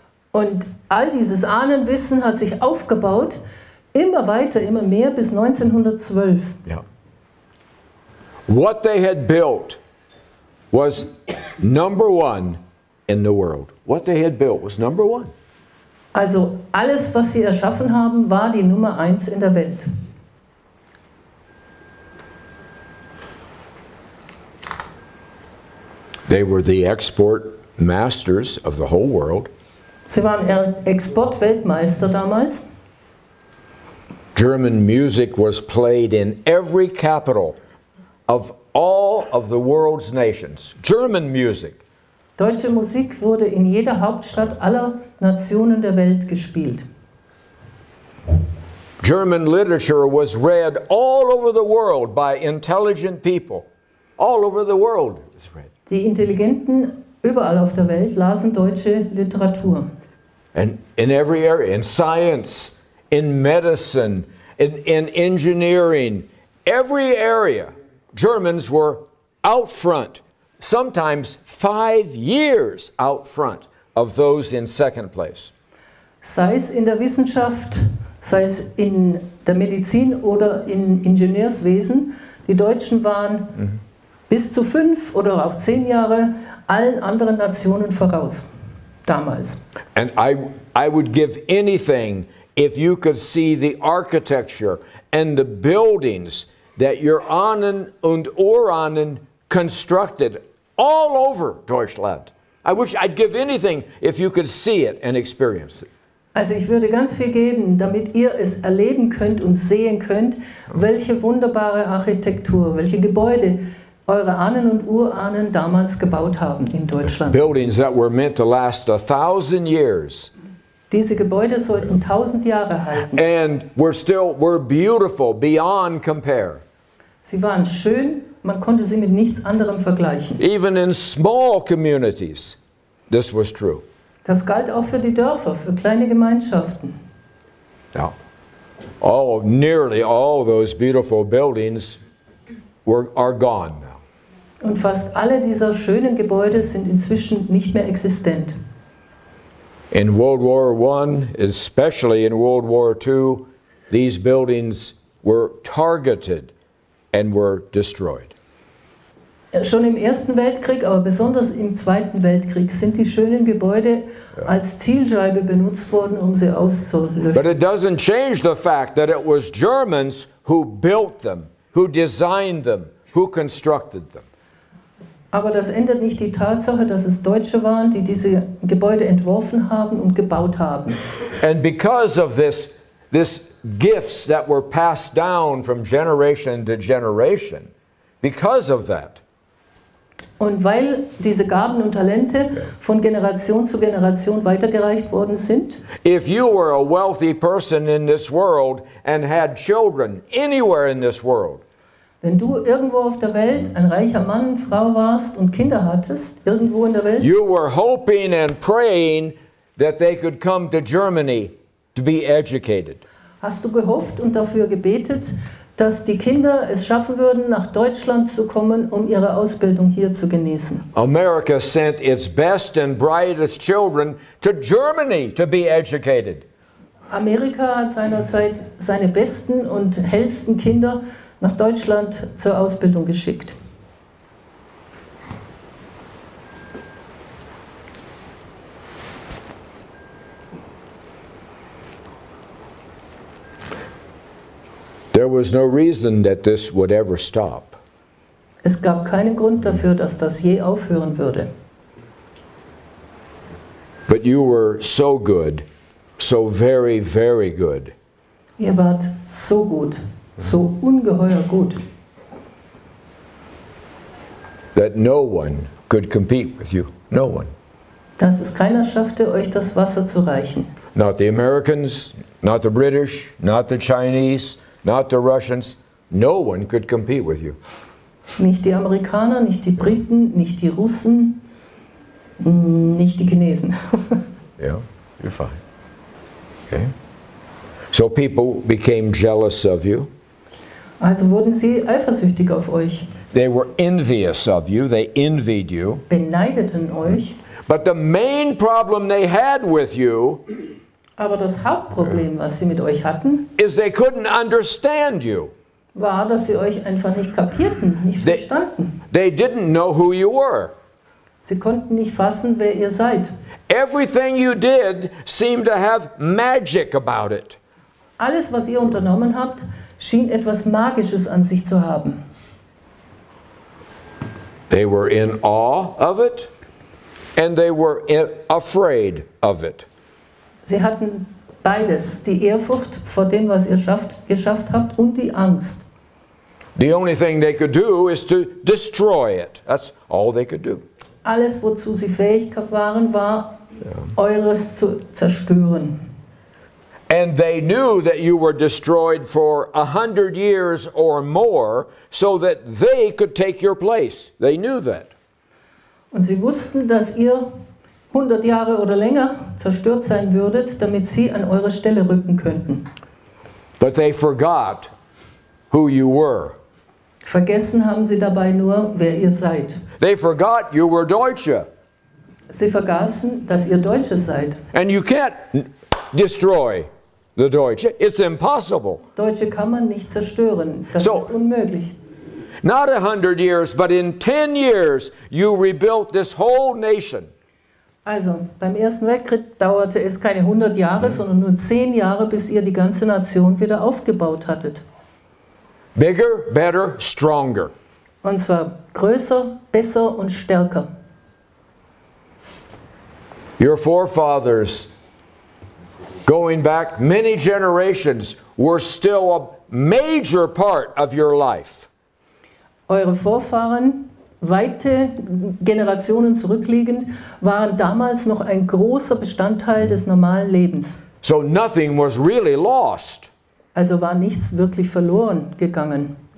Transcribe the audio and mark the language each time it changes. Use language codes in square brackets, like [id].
[de] und all dieses Ahnenwissen hat sich aufgebaut, immer weiter, immer mehr bis 1912. [en] yeah, what they had built was number one in the world. What they had built was number one. [de] Also alles, was sie erschaffen haben, war die Nummer 1 in der Welt. [en] They were the export masters of the whole world. [de] Sie waren Exportweltmeister damals. [en] German music was played in every capital of all of the world's nations. German music. [de] Deutsche Musik wurde in jeder Hauptstadt aller Nationen der Welt gespielt. [en] German literature was read all over the world by intelligent people. All over the world it was read. [de] Die Intelligenten überall auf der Welt lasen deutsche Literatur. [en] And in every area, in science, in medicine, in engineering, every area, Germans were out front, sometimes 5 years out front of those in second place. [de] Sei es in der Wissenschaft, sei es in der Medizin oder im Ingenieurswesen, die Deutschen waren bis zu 5 oder auch 10 Jahre allen anderen Nationen voraus, damals. [en] And I would give anything if you could see the architecture and the buildings that your [de] Ahnen und Urahnen [en] constructed all over Deutschland. I wish I'd give anything if you could see it and experience it. [de] Also ich würde ganz viel geben, damit ihr es erleben könnt und sehen könnt, welche wunderbare Architektur, welche Gebäude eure Ahnen und Urahnen damals gebaut haben in Deutschland. [en] Buildings that were meant to last 1,000 years. [de] Diese Gebäude sollten 1000 Jahre halten. [en] And we're beautiful beyond compare. [de] Sie waren schön, man konnte sie mit nichts anderem vergleichen. [en] Even in small communities, this was true. [de] Das galt auch für die Dörfer, für kleine Gemeinschaften. [en] Now, nearly all those beautiful buildings are gone now. [de] Und fast alle dieser schönen Gebäude sind inzwischen nicht mehr existent. [en] In World War I, especially in World War II, these buildings were targeted and were destroyed. [de] Schon im Ersten Weltkrieg, aber besonders im Zweiten Weltkrieg sind die schönen Gebäude als Zielscheibe benutzt worden, um sie auszulöschen. [en] But it doesn't change the fact that it was Germans who built them, who designed them, who constructed them. [de] Aber das ändert nicht die Tatsache, dass es Deutsche waren, die diese Gebäude entworfen haben und gebaut haben. [en] And because of this gifts that were passed down from generation to generation, because of that. [de] Und weil diese Gaben und Talente von Generation zu Generation weitergereicht worden sind. [en] If you were a wealthy person in this world and had children anywhere in this world. [de] Wenn du irgendwo auf der Welt ein reicher Mann, Frau warst und Kinder hattest, irgendwo in der Welt. [en] You were hoping and praying that they could come to Germany to be educated. [de] Hast du gehofft und dafür gebetet, dass die Kinder es schaffen würden, nach Deutschland zu kommen, um ihre Ausbildung hier zu genießen. [en] America sent its best and brightest children to Germany to be educated. [de] Amerika hat seinerzeit seine besten und hellsten Kinder nach Deutschland zur Ausbildung geschickt. [en] There was no reason that this would ever stop. [de] Es gab keinen Grund dafür, dass das je aufhören würde. [en] But you were so good, so very, very good. [de] Ihr wart so gut, so ungeheuer gut, [en] that no one could compete with you. No one. [de] dass es keiner schaffte, euch das Wasser zu reichen. [en] Not the Americans, not the British, not the Chinese, not the Russians. No one could compete with you. [de] Nicht die Amerikaner, nicht die Briten, nicht die Russen, nicht die Chinesen. [en] Yeah, you're fine. Okay. So people became jealous of you. [de] Also wurden sie eifersüchtig auf euch. [en] They were envious of you. They envied you. [de] Beneideten euch. [en] But the main problem they had with you [de] Aber das Hauptproblem, was sie mit euch hatten, [en] is they couldn't understand you. [de] war, dass sie euch einfach nicht kapierten, nicht verstanden. [en] They didn't know who you were. [de] Sie konnten nicht fassen, wer ihr seid. [en] Everything you did seemed to have magic about it. [de] Alles, was ihr unternommen habt, schien etwas Magisches an sich zu haben. [en] They were in awe of it, and they were afraid of it. [de] Sie hatten beides, die Ehrfurcht vor dem, was ihr geschafft habt, und die Angst. [en] The only thing they could do is to destroy it. That's all they could do. [de] Alles, wozu sie fähig waren, war, eures zu zerstören. [en] And they knew that you were destroyed for 100 years or more so that they could take your place. They knew that. [de] Und sie wussten, dass ihr 100 Jahre oder länger zerstört sein würdet, damit sie an eure Stelle rücken könnten. [en] But they forgot who you were. [de] Vergessen haben sie dabei nur, wer ihr seid. [en] They forgot you were Deutsche. [de] Sie vergaßen, dass ihr Deutsche seid. [en] And you can't destroy the Deutsche. It's impossible. [de] Deutsche kann man nicht zerstören. Das ist unmöglich. [en] Not 100 years, but in 10 years you rebuilt this whole nation. [de] Also, beim Ersten Weltkrieg dauerte es keine 100 Jahre, sondern nur 10 Jahre, bis ihr die ganze Nation wieder aufgebaut hattet. [en] Bigger, better, stronger. [de] Und zwar größer, besser und stärker. [en] Your forefathers, going back many generations, were still a major part of your life. [de] Eure Vorfahren, weite Generationen zurückliegend, waren damals noch ein großer Bestandteil des normalen Lebens. [en] So nothing was really lost. [de] Also war nichts wirklich verloren gegangen.